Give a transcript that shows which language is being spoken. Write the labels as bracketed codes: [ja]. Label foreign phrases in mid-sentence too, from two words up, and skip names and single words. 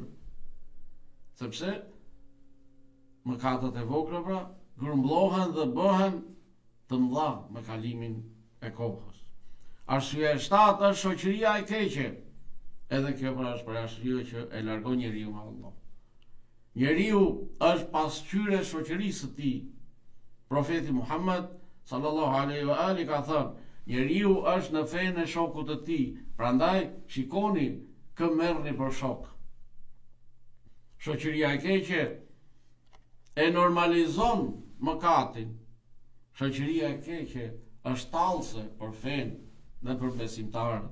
[sq] Sepse mëkatet e vogla pra grumbullohen dhe bëhen të mëdha me kalimin e kohës. Arsyeja e 7 është shoqëria e keqe. Edhe kjo pra është për arsye që e largon njeriu nga Allah. Njeriu është pasqyre shoqërisë së tij. Profeti Muhammed [ar] صلى الله عليه وآله [sq] ka thënë, njeriu është në fenë e shokut të tij, prandaj shikoni kë merrni për shok. Shoqëria e keqe e normalizon mëkatin. Shoqëria e keqe është tallse për fenë dhe për besimtarët.